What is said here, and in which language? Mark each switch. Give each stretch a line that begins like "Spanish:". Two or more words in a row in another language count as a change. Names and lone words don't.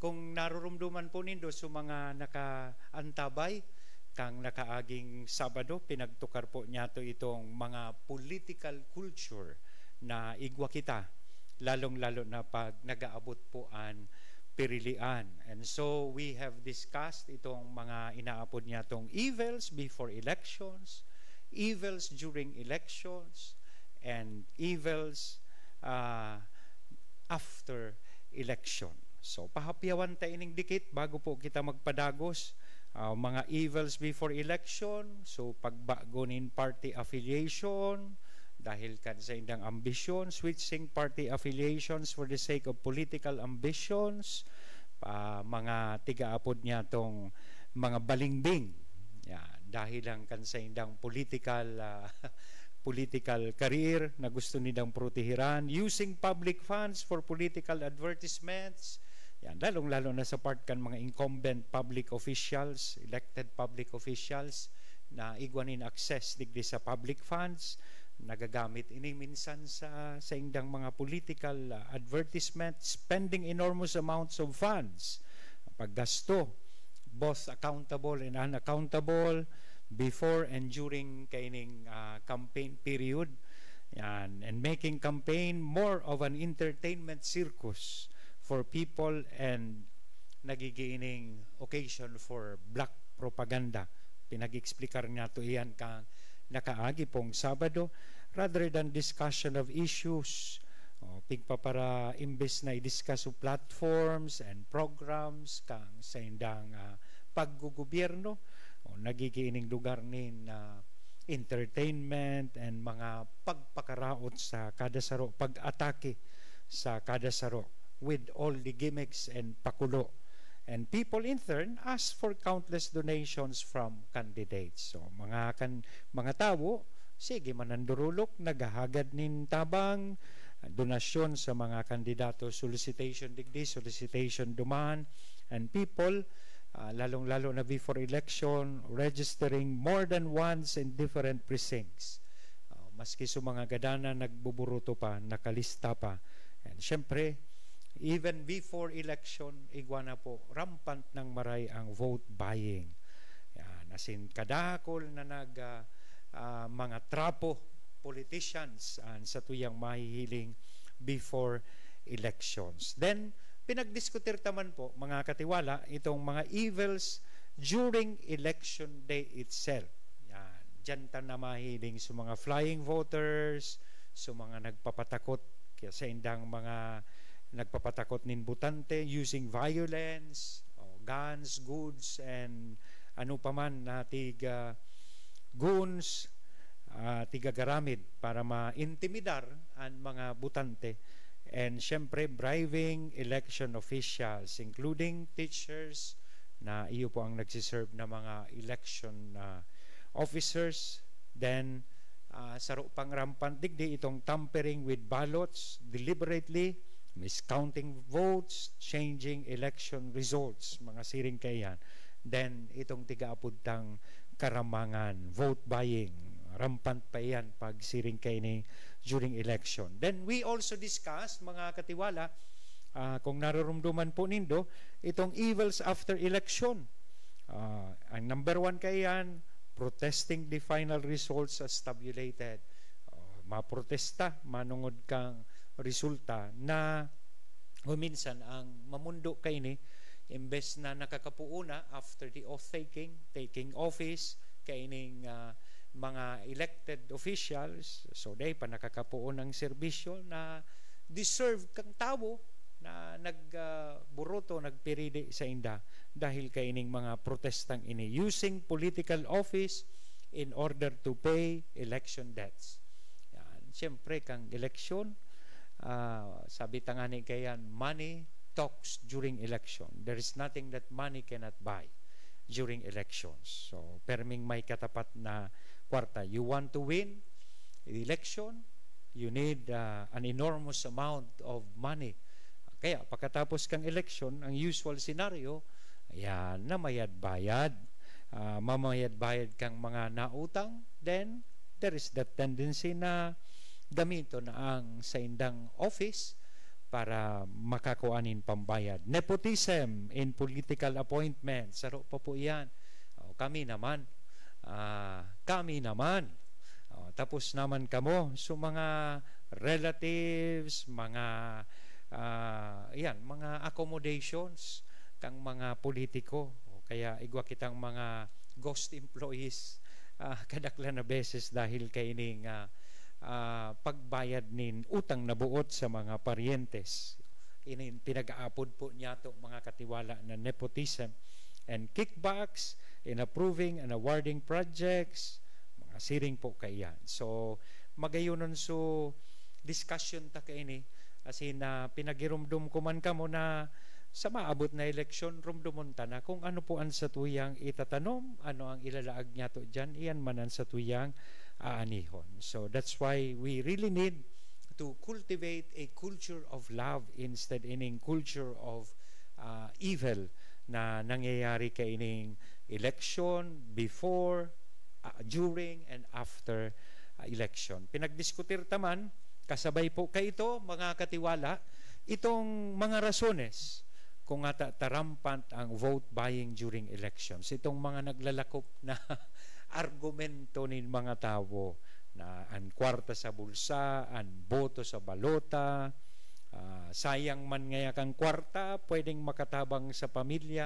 Bikol: Kung narurumduman po nindo sa mga nakaantabay kang nakaaging Sabado, pinagtukar po niya to itong mga
English: political culture
Bikol: na igwa kita lalong-lalo na pag nag-aabot po ang pirilian.
English: And so we have discussed
Bikol: itong mga inaapod niya tong
English: evils before elections, evils during elections, and evils after election.
Bikol: So pahapyawan tayo ining dikit bago po kita magpadagos. Mga evils before election, so pagbago nin
English: party affiliation,
Bikol: dahil kan sa indang ambisyon,
English: switching party affiliations for the sake of political ambitions,
Bikol: mga tigaapod niya tong mga balingbing, dahil lang kan sa indang
English: political career
Bikol: na gusto nilang protehiran,
English: using public funds for political advertisements,
Bikol: lalong-lalo na sa part kan
English: mga incumbent public officials, elected public officials,
Bikol: na igwanin
English: access
Bikol: digdi sa
English: public funds,
Bikol: nagagamit ini minsan sa indang mga
English: political advertisement, spending enormous amounts of funds, paggasto, both accountable and unaccountable, before and during kaining campaign period, and making campaign more of an entertainment circus for people and nagigiining occasion for black propaganda.
Bikol: Pinag-explicar nga to iyan kang nakaagi pong Sabado,
English: rather than discussion of issues,
Bikol: pigpa para imbes na i-discuss o
English: platforms and programs
Bikol: kang sa indang paggugobyerno, nagigiining lugar nin
English: entertainment and
Bikol: mga pagpakaraot sa kada saro, pag-atake sa kada saro
English: with all the gimmicks and
Bikol: pakulo.
English: And people in turn ask for countless donations from candidates.
Bikol: So mga tao, sige manandurulok, naghahagad nin tabang, donasyon sa mga kandidato, solicitation digdi, solicitation duman,
English: and people,
Bikol: lalong-lalo na
English: before election, registering more than once in different precincts.
Bikol: Maski sa mga gadana nagbuburuto pa, nakalista pa. And syempre,
English: even before election,
Bikol: igwana po, rampant ng maray ang
English: vote buying.
Bikol: Asin kadakol na mga trapo politicians sa tuyang mahihiling
English: before elections.
Bikol: Then, pinagdiskutir taman po, mga katiwala, itong mga
English: evils during election day itself.
Bikol: Yan. Diyan ta na mahiling sa mga
English: flying voters,
Bikol: sa mga nagpapatakot, sa indang mga nagpapatakot nin butante
English: using violence, guns, goods, and
Bikol: ano pa man na tiga goons, tiga garamid para ma-intimidar ang mga butante.
English: And syempre, bribing election officials, including teachers,
Bikol: na iyo po ang nagsiserve na mga
English: election officers. Then,
Bikol: saro pang
English: rampant
Bikol: digdi itong
English: tampering with ballots deliberately, miscounting votes, changing election results,
Bikol: mga siring kayan. Then, itong tiga-apudtang karamangan,
English: vote buying,
Bikol: rampant pa yan pag siring kayo ni
English: during election. Then, we also discuss,
Bikol: mga katiwala, kung narurumduman po nindo, itong
English: evils after election.
Bikol: Ang number one kayan,
English: protesting the final results as tabulated.
Bikol: Maprotesta, manungod kang resulta na minsan ang mamundo kay ni imbes na nakakapuuna
English: after the taking office
Bikol: kaining mga elected officials, so day pa nakakapuon ng serbisyo na deserve kang tao na nagburoto, nagpiridi sa inda dahil kaining mga protestang ini
English: using political office in order to pay election debts.
Bikol: Yan. Siyempre kang election, sabi tangani kayan,
English: money talks during election. There is nothing that money cannot buy during elections. So,
Bikol: perming may katapat na kwarta.
English: You want to win the election, you need an enormous amount of money.
Bikol: Kaya, pagkatapos kang election, ang
English: usual scenario,
Bikol: ayan, namayad-bayad. Mamayad-bayad kang mga nautang,
English: then there is that tendency
Bikol: na gamito na ang sa indang office para makakuanin pambayad.
English: Nepotism in political appointments.
Bikol: Saro pa po yan. Kami naman. Tapos naman kamo. So mga relatives, mga mga accommodations kang mga politiko. Kaya igwa kitang mga
English: ghost employees
Bikol: kadaklan na beses dahil kaining pagbayad nin utang na buot sa mga parientes. Inin pinag-aapod po niya to mga katiwala na
English: nepotism and kickbacks in approving and awarding projects,
Bikol: mga siring po kayan. So magayunon so discussion ta kaini asin na pinagirumdum ko man kamo na sa maabot na eleksyon rumdumon ta na kung ano po ang sa tuyang itatanom, ano ang ilalaag niya to dyan, iyan manan sa tuyang aanihon.
English: So that's why we really need to cultivate a culture of love instead ining culture of evil
Bikol: na nangyayari kaining
English: election, before, during, and after election.
Bikol: Pinagdiskutir taman, kasabay po kay ito, mga katiwala, itong mga rasones kung ata tarampant ang
English: vote buying during elections.
Bikol: Itong mga naglalakop na argumento nin mga tao na ang kwarta sa bulsa, ang boto sa balota, sayang man ngaya kang kwarta, pwedeng makatabang sa pamilya.